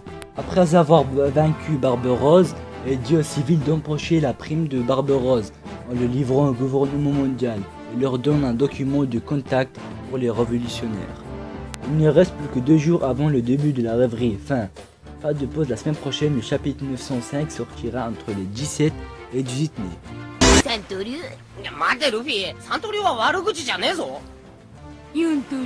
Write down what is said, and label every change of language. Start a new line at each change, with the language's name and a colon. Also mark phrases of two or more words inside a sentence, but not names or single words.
French: Après avoir vaincu Barbe Rose, elle dit aux civils d'empocher la prime de Barbe Rose en le livrant au gouvernement mondial et leur donne un document de contact pour les révolutionnaires. Il ne reste plus que 2 jours avant le début de la rêverie. Fin de pause, la semaine prochaine, le chapitre 905 sortira entre les 17 et 18 mai.
Japanese: 待てルフィ、サントリーは悪口じゃねえぞ。